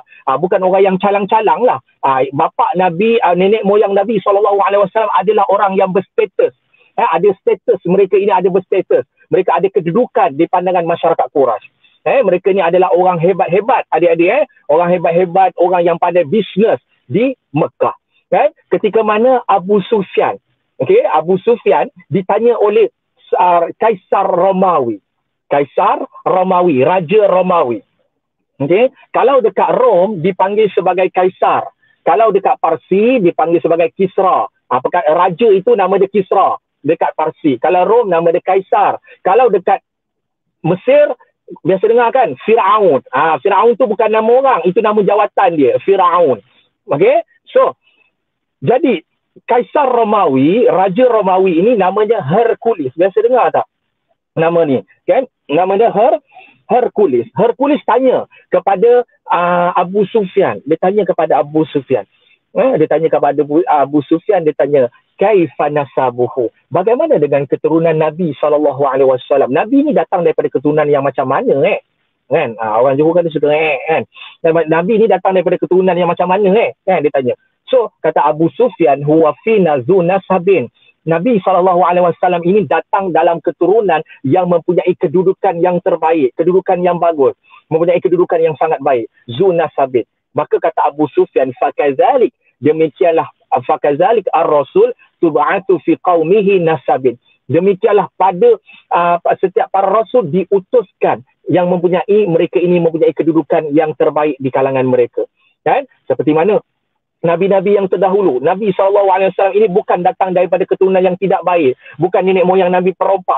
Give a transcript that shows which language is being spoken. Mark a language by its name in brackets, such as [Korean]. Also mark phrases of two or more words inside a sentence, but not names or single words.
[Malay] Bukan orang yang calang-calang lah. Bapa Nabi, nenek moyang Nabi SAW adalah orang yang berstatus. Ada status. Mereka ini ada berstatus. Mereka ada kedudukan di pandangan masyarakat Quraisy. Mereka ni adalah orang hebat-hebat, adik-adik. Orang hebat-hebat, orang yang pandai bisnes di Mekah. Ketika mana Abu Sufyan, Abu Sufyan ditanya oleh Kaisar Romawi. Kaisar Romawi, Raja Romawi. Kalau dekat Rom dipanggil sebagai Kaisar. Kalau dekat Parsi dipanggil sebagai Kisra. Raja itu nama dia Kisra dekat Parsi. Kalau Rom nama dia Kaisar. Kalau dekat Mesir biasa dengar kan? Firaun. Firaun tu bukan nama orang, itu nama jawatan dia, Firaun. Okey? So, jadi Kaisar Romawi, Raja Romawi ini namanya Hercules. Biasa dengar tak nama ni? Kan? Namanya Hercules. Hercules tanya kepada Abu Sufyan. Dia tanya kepada Abu Sufyan. Dia tanya kepada Abu Sufyan, dia tanya, [Arabic] كيف نسبه? [Malay] Bagaimana dengan keturunan Nabi SAW? Nabi ni datang daripada keturunan yang macam mana kan? Orang Johor kan dia suka kan? Nabi ni datang daripada keturunan yang macam mana kan? Dia tanya. So, kata Abu Sufyan, [Arabic] هو فينا ذو نسب. [Malay] Nabi SAW ini datang dalam keturunan yang mempunyai kedudukan yang terbaik, kedudukan yang bagus, mempunyai kedudukan yang sangat baik. [Arabic] ذو نسب. [Malay] Maka kata Abu Sufyan, fakazalik, demikianlah, [Arabic] فكذلك الرسل تبعث في قومه نسب. [Malay] Demikianlah pada setiap para rasul diutuskan yang mempunyai, mereka ini mempunyai kedudukan yang terbaik di kalangan mereka. Kan? Seperti mana Nabi-Nabi yang terdahulu, Nabi SAW ini bukan datang daripada keturunan yang tidak baik. Bukan nenek moyang Nabi perompak.